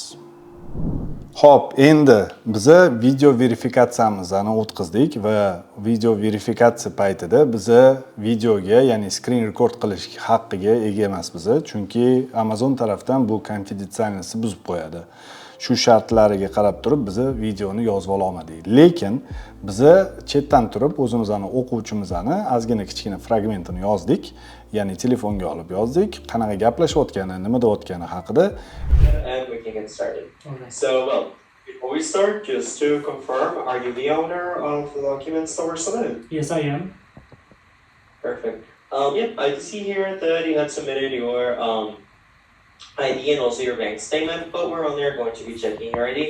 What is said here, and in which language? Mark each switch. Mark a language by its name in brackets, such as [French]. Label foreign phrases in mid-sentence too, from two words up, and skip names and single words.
[Uzbek] Xo'p, endi biz video verifikatsiyamizni o'tkazdik va video verifikatsiya paytida biz videoga, ya'ni [English] screen record [Uzbek] qilish haqqiga ega emasmiz, chunki Amazon tarafdan bu konfidensiallikni buzib qo'yadi. Shu shartlariga qarab turib biz videoni yozib olmadik. Lekin biz chetdan turib o'zimizning o'quvchimizni ozgina kichkina fragmentini yozdik. Ya'ni telefonga olib yozdik, qanaqa gaplashayotgani, nima deyotgani haqida. [English] And we can get started. Okay. So, well, before we start, just to confirm, are you the owner of the documents that were submitted? Yes, I am. Perfect. Yep, I can see here that you had submitted your ID and also your bank statement, but we're only going to be checking your ID.